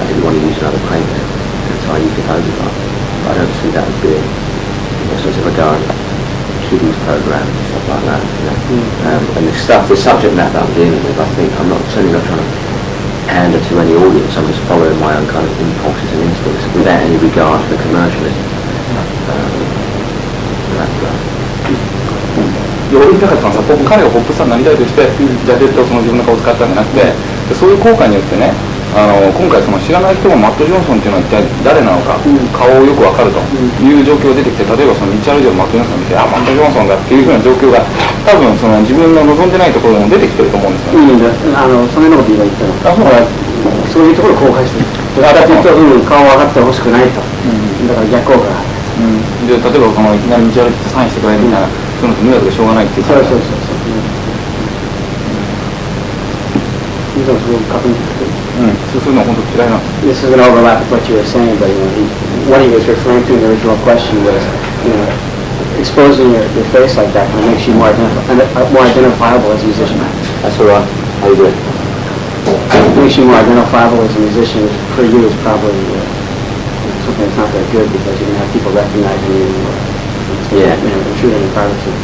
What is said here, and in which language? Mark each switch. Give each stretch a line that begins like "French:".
English: I didn't want to use another painter, so I used a photograph. But I don't see that as being, sort of a guy, kiddies program, stuff like that, and the subject matter I'm dealing with, I think, I'm certainly not trying to pander to any audience. I'm just following my own kind of impulses and instincts without any regard for commercialism.
Japanese: 俺言いたかったのはさ、彼がポップスターになりたいとしてジャケットをその自分の顔を使ったんじゃなくて、そういう効果によってね、今回その知らない人もマット・ジョンソンっていうのは一体誰なのか、顔をよく分かるという状況が出てきて、例えばその道歩いてるマット・ジョンソンを見て、マット・ジョンソンだっていうふうな状況が多分その自分の望んでないところでも出てきてると思うんですよね。そのようなこと言われてたの。そういうところを後悔してる。だからというと、顔を上がってほしくないと。だから逆効果がある。で例えばそのいきなり道歩いてサインしてくれるみたいな、そういうのって迷惑でしょうがないっていうか。そう。そういうのは本当嫌いなんです。
English: This is an overlap with what you were saying, but what he was referring to in the original question was, exposing your face like that kind of makes you more identifiable as a musician. That's all right. How you doing? It makes you more identifiable as a musician, which for you is probably something that's not that good because you're going to have people recognizing you intruding on privacy.